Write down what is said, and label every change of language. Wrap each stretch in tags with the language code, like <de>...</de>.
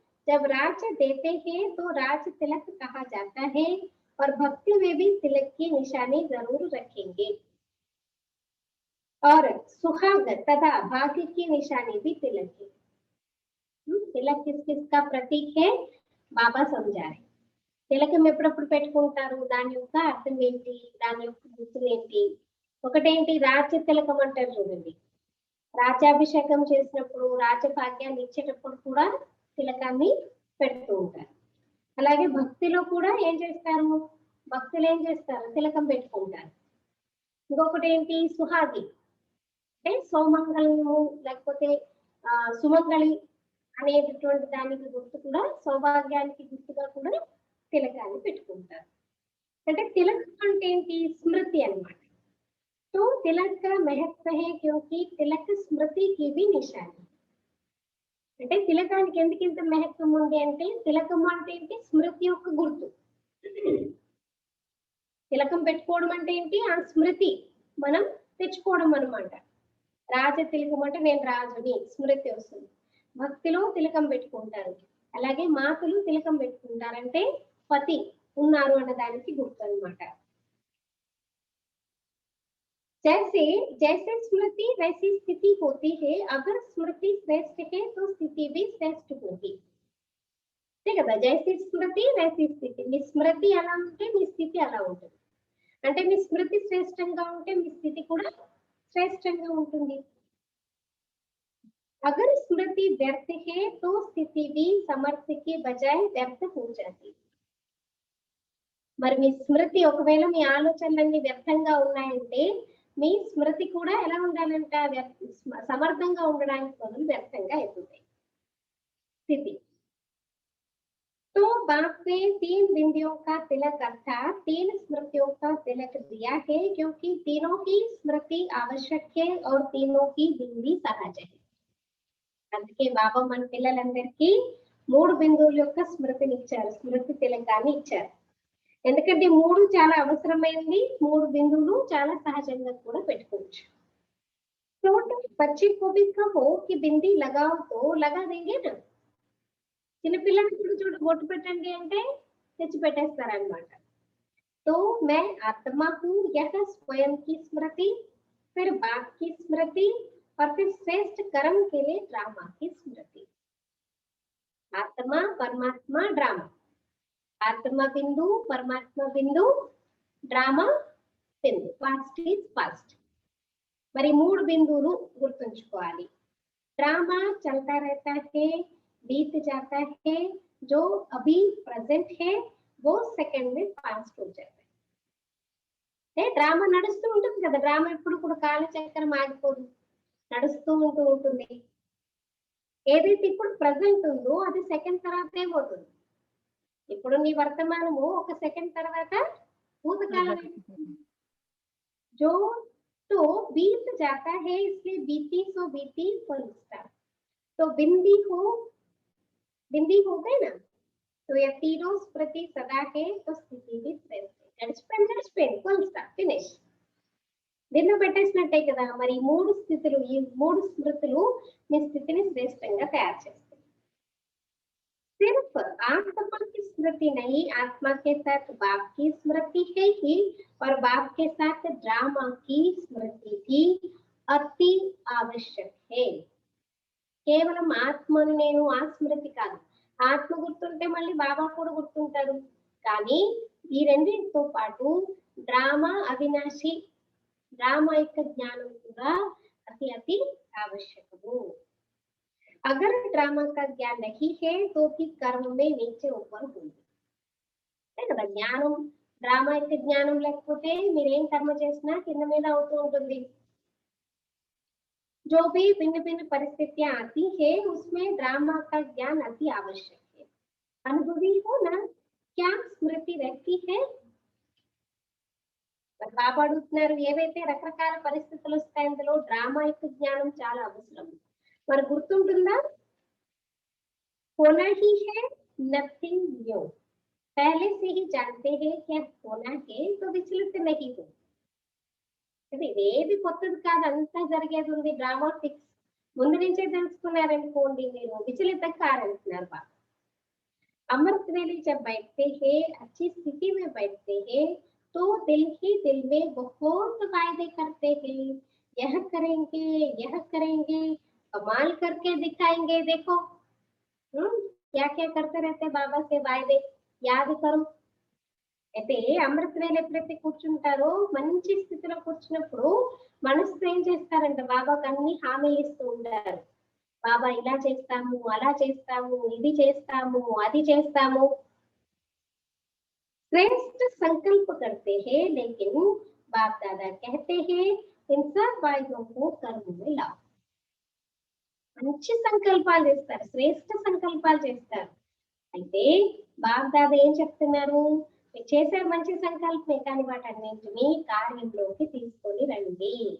<hi>जब राज देते हैं तो राज तिलक कहा जाता है और भक्ति में भी तिलक की निशानी जरूर रखेंगे। और सुहाग तथा भाग्य की निशानी भी तिलक है। तिलक किस किसका प्रतीक है? బాబా సమజారే।</hi> <te>తిలకం ఎప్పుడప్పుడు పెట్టుకుంటారు, దాని యొక్క అర్థం ఏంటి, దాని యొక్క గుర్తులు ఏంటి? ఒకటేంటి, రాజ్య తిలకం అంటారు చూడండి, రాజ్యాభిషేకం చేసినప్పుడు రాజభాగ్యాన్ని ఇచ్చేటప్పుడు కూడా తిలకాన్ని పెడుతూ ఉంటారు। అలాగే భక్తిలో కూడా ఏం చేస్తారు, భక్తులు ఏం చేస్తారు, తిలకం పెట్టుకుంటారు। ఇంకొకటి ఏంటి, సుహాగి అంటే సౌమంగళము లేకపోతే సుమంగళి అనేటటువంటి దానికి గుర్తు కూడా, సౌభాగ్యానికి గుర్తుగా కూడా తిలకాన్ని పెట్టుకుంటారు। అంటే తిలకం అంటే ఏంటి, స్మృతి అన్నమాట।</te> <hi>तो तिलक का महत्व है क्योंकि तिलक स्मृति की भी निशानी।</hi> <te>అంటే తిలకానికి ఎందుకు ఇంత మహత్వం ఉంది అంటే, తిలకం అంటే ఏంటి, స్మృతి యొక్క గుర్తు। తిలకం పెట్టుకోవడం అంటే ఏంటి, ఆ స్మృతి మనం తెచ్చుకోవడం అన్నమాట। రాజ తిలకం అంటే నేను రాజుని, స్మృతి వస్తుంది। భక్తిలో తిలకం పెట్టుకుంటారు, అలాగే మాతలు తిలకం పెట్టుకుంటారంటే పతి ఉన్నారు అన్న దానికి గుర్తు అన్నమాట।</te> <hi>जैसे जैसे स्मृति वैसी स्थिति होती है। अगर स्मृति श्रेष्ठ है तो स्थिति भी श्रेष्ठ होगी।</hi> <te>కదా,</te> <hi>జైసే స్మృతి వైసీ స్థితి।</hi> <te>మీ స్మృతి ఎలా ఉంటే మీ స్థితి అలా ఉంటుంది। అంటే మీ స్మృతి శ్రేష్టంగా ఉంటే మీ స్థితి కూడా శ్రేష్టంగా ఉంటుంది।</te> <hi>अगर स्मृति व्यर्थ है तो स्थिति भी समर्थ के बजाय व्यर्थ हो जाती।</hi> <te>మరి మీ స్మృతి ఒకవేళ మీ ఆలోచనలన్నీ వ్యర్థంగా ఉన్నాయంటే మీ స్మృతి కూడా ఎలా ఉండాలంట, సమర్థంగా ఉండడానికి బదులు వ్యర్థంగా అయిపోతాయి స్థితి।</te> <hi>तो बाप ने 3 बिंदियों का तिलक अर्थात 3 स्मृतियों का तिलक दिया है क्योंकि तीनों की स्मृति आवश्यक है और तीनों की बिंदी सहज है।</hi> <te>అందుకే బాబా మన పిల్లలందరికీ 3 బిందువుల యొక్క స్మృతిని ఇచ్చారు, స్మృతి తిలకాన్ని ఇచ్చారు। ఎందుకంటే 3 చాలా అవసరమైంది, 3 బిందువులు చాలా సహజంగా కూడా పెట్టుకోవచ్చు।</te> <hi>छोटे बच्चे को भी कहो कि बिंदी लगाओ तो लगा देंगे ना।</hi> <te>చిన్నపిల్లలకి కూడా చూడు బొట్టు పెట్టండి అంటే తెచ్చి పెట్టేస్తారన్నమాట।</te> <hi>तो मैं आत्मा हूँ, यह स्वयं की स्मृति, फिर बाप की स्मृति और फिर श्रेष्ठ कर्म के लिए ड्रामा की स्मृति। आत्मा परमात्मा ड्रामा,</hi> <te>ఆత్మ బిందు పరమాత్మ బిందు drama Bindu,</te> <en>Past is past.</en> <te>మరి 3 బిందువులు గుర్తుంచుకోవాలి।</te> <hi>డ్రామా చల్తా रहता है, बीत जाता है, जो अभी प्रेजेंट है वो सेकंड में पास्ट हो जाता है।</hi> <te>డ్రామా నడుస్తూ ఉంటుంది కదా, డ్రామా ఎప్పుడు కూడా కాలచక్రం ఆగిపోదు, నడుస్తూ ఉంటుంది। ఏదైతే ఇప్పుడు ప్రెజెంట్ ఉందో అది సెకండ్ తర్వాత ఏమవుతుంది, ఇప్పుడు నీ వర్తమానము ఒక సెకండ్ తర్వాత భూతకాలం।</te> <hi>जो तो बीत जाता है इसलिए बीती सो बीती</hi> <en>Full stop.</en> <hi>तो बिंदी हो गई ना, तो ये तीनों स्मृति सदा है तो स्थिति भी श्रेष्ठ है।</hi> <en>Full stop finish.</en> <te>దీన్ని పెట్టేసినట్టే కదా, మరి 3 స్థితులు, ఈ 3 స్మృతులు మీ స్థితిని శ్రేష్టంగా తయారు చేస్తాయి।</te> <hi>सिर्फ आत्मा की स्मृति नहीं, आत्मा के साथ बाप की स्मृति है ही, और बाप के साथ ड्रामा की स्मृति भी अति आवश्यक है।</hi> <te>కేవలం ఆత్మను నేను ఆ స్మృతి కాదు, ఆత్మ గుర్తుంటే మళ్ళీ బాబా కూడా గుర్తుంటారు, కానీ ఈ రెండింటితో పాటు డ్రామా అవినాశి, డ్రామా యొక్క జ్ఞానం కూడా అతి అతి ఆవశ్యకము।</te> <hi>अगर ड्रामा का ज्ञान नहीं है तो भी कर्म में नीचे ऊपर होंगे।</hi> <te>కదా, జ్ఞానం డ్రామా యొక్క జ్ఞానం లేకపోతే మీరేం కర్మ చేసినా కింద మీద అవుతూ ఉంటుంది.</te> <hi>जो भी भिन्न भिन्न परिस्थितियां आती है उसमें ड्रामा का ज्ञान अति आवश्यक है. अनुभवी हो ना, क्या स्मृति रहती है?</hi> <te>బాబా అడుగుతున్నారు, ఏవైతే రకరకాల పరిస్థితులు వస్తాయి అందులో డ్రామా యొక్క జ్ఞానం చాలా అవసరం. మరి గుర్తుంటుందా?</te> <hi>होना ही है,</hi> <en>Nothing new.</en> <hi>पहले से ही जानते हैं क्या होना है तो विचलित नहीं हो.</hi> <te>ఇదేది కొత్తది కాదు, అంతా జరిగేది ఉంది. డ్రామా ఫిక్స్ ముందు నుంచే తెలుసుకున్నారనుకోండి, మీరు విచలితం కారంటున్నారు బాబా.</te> <hi>अमृत वेले जब बैठते हैं, अच्छी स्थिति में बैठते हैं तो दिल ही दिल में बहुत वायदे करते हैं, यह करेंगे, कमाल करके दिखाएंगे. देखो क्या क्या करते रहते बाबा से वायदे याद करो.</hi> <te>అయితే అమృత వేళ ఎప్పుడైతే కూర్చుంటారో మంచి స్థితిలో కూర్చున్నప్పుడు మనసుతో ఏం చేస్తారంటే బాబాకి అన్ని హామీలు ఇస్తూ ఉంటారు. బాబా ఇలా చేస్తాము, అలా చేస్తాము, ఇది చేస్తాము, అది చేస్తాము.</te> <hi>श्रेष्ठ संकल्प करते हैं लेकिन बाप दादा कहते हैं इन सब वायदों को कर्म में लाओ.</hi> <te>మంచి సంకల్పాలు చేస్తారు, శ్రేష్ఠ సంకల్పాలు చేస్తారు. అయితే బాప్ దాదా ఏం చెప్తున్నారు? చేసే మంచి సంకల్పమే, కానీ వాటన్నింటినీ కార్యంలోకి తీసుకొని రండి.</te>